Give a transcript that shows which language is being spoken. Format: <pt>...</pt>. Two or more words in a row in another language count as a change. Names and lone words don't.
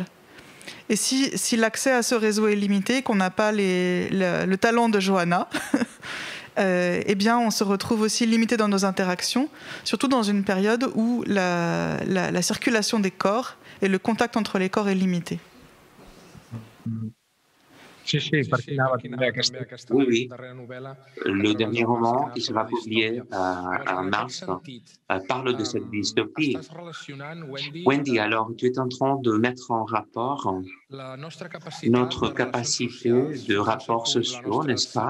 <fr>Et si l'accès à ce réseau est limité, qu'on n'a pas le talent de Johanna, eh bien, on se retrouve aussi limité dans nos interactions, surtout dans une période où la circulation des corps et le contact entre les corps est limité.</fr> <ca>Sí, sí, per quina també aquesta...</ca> <fr>Oui, oui. Le dernier roman qui sera publié en mars parle de cette dystopie. Wendy, alors tu es en train de mettre en rapport notre capacité de rapports sociaux, n'est-ce pas?</fr>